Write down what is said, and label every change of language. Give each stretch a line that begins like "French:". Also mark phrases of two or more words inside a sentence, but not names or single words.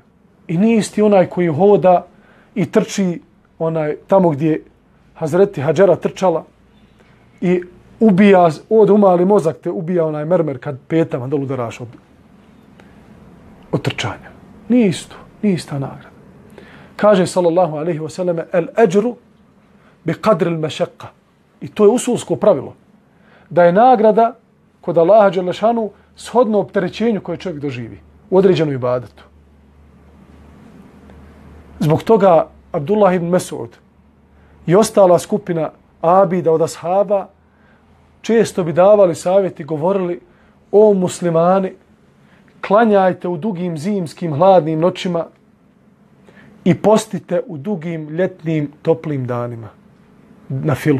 Bosnian: I nije isti onaj koji hoda i trči tamo gdje Hazreti Hadžera trčala i ubija, od umali mozak te ubija onaj mermer kad petama dolu udaraš od trčanja. Nije isto, nije ista nagrada.
Arabic: Kaže صلى الله عليه وسلم الأجر بقدر المشقة.
Bosnian: I to je usulsko pravilo. Da je nagrada kod Allaha
Arabic: جل شأنه
Bosnian: shodno opterećenju koje čovjek doživi u određenom ibadetu. Zbog toga Abdullah ibn Mes'ud i ostala skupina abida od ashaba često bi davali savjet i govorili: o muslimani, klanjajte u dugim zimskim hladnim noćima i postite u dugim ljetnim toplim danima na filu.